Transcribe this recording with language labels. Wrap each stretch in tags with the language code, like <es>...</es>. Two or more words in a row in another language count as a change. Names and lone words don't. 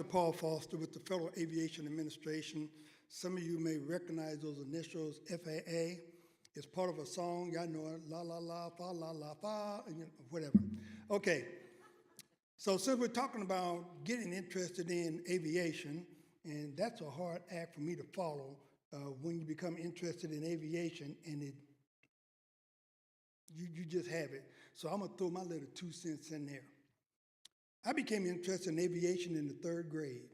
<en>Paul Foster with the Federal Aviation Administration. Some of you may recognize those initials, FAA. It's part of a song, y'all know it, la la la, fa la la fa, and whatever. Okay, so since we're talking about getting interested in aviation, and that's a hard act for me to follow, when you become interested in aviation and you just have it. So I'm gonna throw my little 2 cents in there. I became interested in aviation in the 3rd grade.</en>